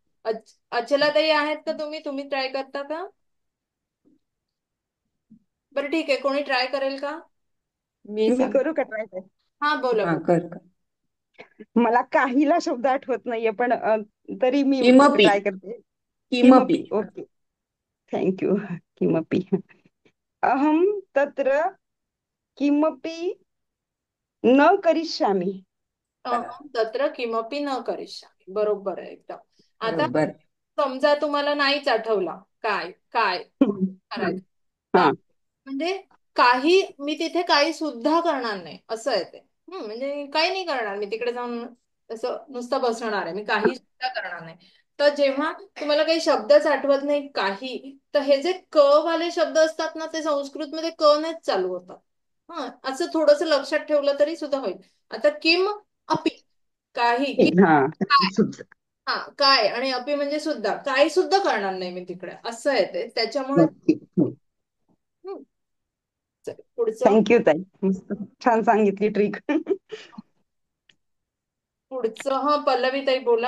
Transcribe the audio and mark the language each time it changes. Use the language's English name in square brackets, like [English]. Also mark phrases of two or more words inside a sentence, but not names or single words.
[Marathi] अचलाताई आहेत का तुम्ही? तुम्ही ट्राय करता का? बरं ठीक आहे, कोणी ट्राय करेल का? मी करू का ट्राय? हा, बोला हा, बोला. कर. मला काहीला शब्द आठवत नाहीये, पण तरी मी किमपि ट्राय करते. किमपि किमपि. [English] OK, thank you. [Marathi] किमपि. [Sanskrit] अहम तत्र किमपि न करिष्यामि. तत्र किमपी न करिष्यामि, [Marathi] बरोबर आहे एकदम. आता बरोबर. समजा तुम्हाला नाहीच आठवला काय काय हा करायचं. हा. म्हणजे काही, मी तिथे काही सुद्धा करणार नाही असं आहे ते. म्हणजे काही नाही करणार मी तिकडे जाऊन, असं नुसतं बसणार आहे मी, काही सुद्धा करणार नाही. तर जेव्हा तुम्हाला काही शब्दच आठवत नाही काही, तर हे जे क वाले शब्द असतात ना, ते संस्कृत मध्ये क नेच चालू होतात. असं थोडस लक्षात ठेवलं तरी सुद्धा होईल. आता [Sanskrit] किम अपि, [Marathi] काही की हा. काय. हा, काय आणि अपि म्हणजे सुद्धा, काही सुद्धा करणार नाही मी तिकडे, असं आहे ते. त्याच्यामुळे हम्म, चल, पुढचं. थँक्यू ताई, मस्त छान सांगितली ट्रिक. पुढचं, हा, पल्लवी ताई बोला.